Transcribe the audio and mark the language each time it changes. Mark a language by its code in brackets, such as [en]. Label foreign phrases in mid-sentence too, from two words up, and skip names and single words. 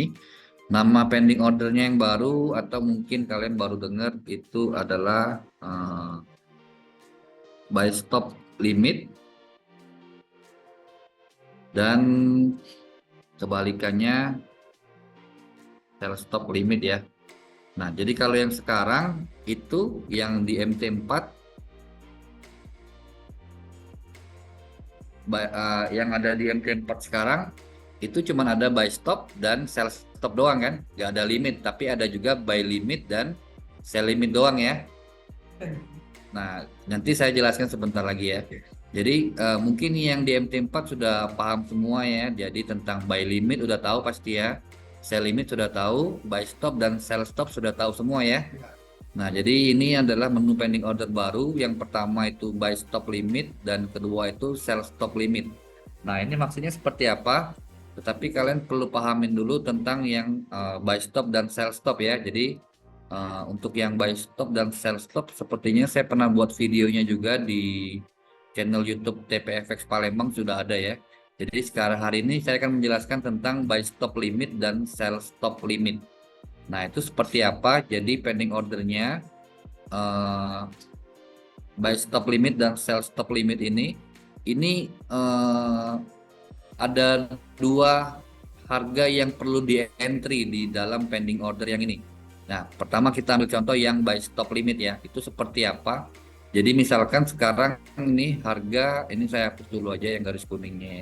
[id] Nama [en] pending ordernya [id] yang baru atau mungkin kalian baru dengar itu adalah [en] buy stop limit [id] dan kebalikannya [en] sell stop limit [id] ya. Nah, jadi kalau yang sekarang itu yang di MT4 yang ada di MT4 sekarang itu cuma ada [en] buy stop [id] dan [en] sell stop [id] doang kan, nggak ada limit, tapi ada juga [en] buy limit [id] dan [en] sell limit [id] doang ya. Nah, nanti saya jelaskan sebentar lagi ya. Jadi mungkin yang di MT4 sudah paham semua ya. Jadi tentang [en] buy limit [id] udah tahu pasti ya. [en] Sell limit [id] sudah tahu, [en] buy stop [id] dan [en] sell stop [id] sudah tahu semua ya. Nah, jadi ini adalah menu [en] pending order [id] baru. Yang pertama itu [en] buy stop limit [id] dan kedua itu [en] sell stop limit. [id] Nah, ini maksudnya seperti apa? Tetapi kalian perlu pahamin dulu tentang yang [en] buy stop [id] dan [en] sell stop [id] ya. Jadi untuk yang [en] buy stop [id] dan [en] sell stop [id] sepertinya saya pernah buat videonya juga di channel YouTube TPFX Palembang sudah ada ya. Jadi sekarang hari ini saya akan menjelaskan tentang [en] buy stop limit [id] dan [en] sell stop limit. [id] Nah, itu seperti apa? Jadi [en] pending ordernya buy stop limit [id] dan [en] sell stop limit [id] ini ada dua harga yang perlu di entry di dalam [en] pending order [id] yang ini. Nah, pertama kita ambil contoh yang [en] buy stop limit [id] ya. Itu seperti apa? Jadi misalkan sekarang ini harga, ini saya hapus dulu aja yang garis kuningnya ya.